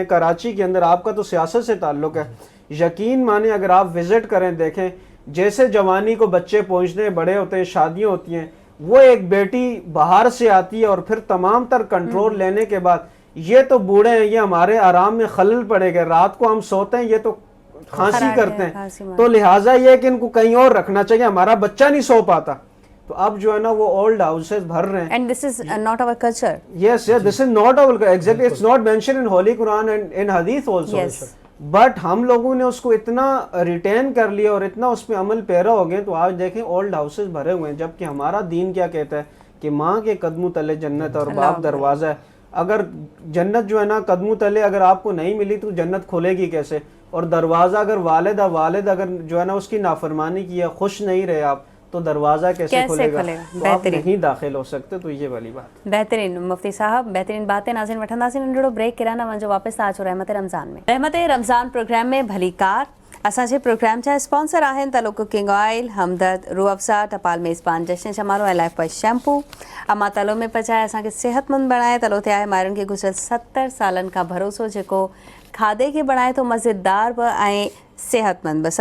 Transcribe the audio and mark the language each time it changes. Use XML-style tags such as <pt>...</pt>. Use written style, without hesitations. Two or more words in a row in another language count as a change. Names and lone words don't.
<ur>کراچی کے اندر آپ کا تو سیاست سے تعلق ہے، یقین مانیں اگر آپ وزٹ کریں دیکھیں جیسے جوانی کو بچے پہنچتے ہیں، بڑے ہوتے ہیں، شادیاں ہوتی ہیں، وہ ایک بیٹی باہر سے آتی ہے اور پھر تمام تر کنٹرول لینے کے بعد یہ تو بوڑھے ہیں، یہ ہمارے آرام میں خلل پڑے گا، رات کو ہم سوتے ہیں یہ تو کھانسی کرتے ہیں، تو لہٰذا یہ کہ ان کو کہیں اور رکھنا چاہیے، ہمارا بچہ نہیں سو پاتا. تو اب جو ہے نا وہ</ur> <en>old houses</en> <ur>بھر رہے ہیں.</ur> <en>And this is not our culture. Yes, this is not our culture. Exactly, it's not mentioned in Holy Quran and in Hadith also. Yes.</en> <ur>بٹ ہم لوگوں نے اس کو اتنا ریٹین کر لیا اور اتنا اس پہ عمل پیرا ہو گئے، تو آج دیکھیں</ur> <en>old houses</en> <ur>بھرے ہوئے ہیں، جبکہ ہمارا دین کیا کہتا ہے کہ ماں کے قدموں تلے جنت اور باپ دروازہ ہے. اگر جنت جو ہے نا قدموں تلے اگر آپ کو نہیں ملی تو جنت کھلے گی کیسے؟ اور دروازہ اگر والد اگر جو ہے نا اس کی نافرمانی کی ہے، خوش نہیں رہے آپ، تو دروازہ کیسے کھلے گا؟ تو آپ نہیں داخل ہو سکتے. تو یہ والی بات. بہترین مفتی صاحب، بہترین باتیں.</ur> <sd>ناظرین وٹھنداسین ننढड़ो ब्रेक किराना वञो वापसि अचो रहमत रमज़ान में. रहमत रमज़ान प्रोग्राम में भली कार. असांजे प्रोग्राम जा स्पॉन्सर आहिनि तलो</sd> <en>cooking oil,</en> <sd>हमदर्द, रूह अफ़ज़ा, टपाल मेज़बान, जश्न शमारो ऐं लाइफ बॉय शैम्पू. अमा तलो में पचाए असांखे सेहतमंद बणाए. तलो ते आहे मायरुनि खे गुज़िरियल 70 सालनि खां भरोसो, जेको खाधे खे बणाए थो मज़ेदार बि ऐं सेहतमंद बि.</sd>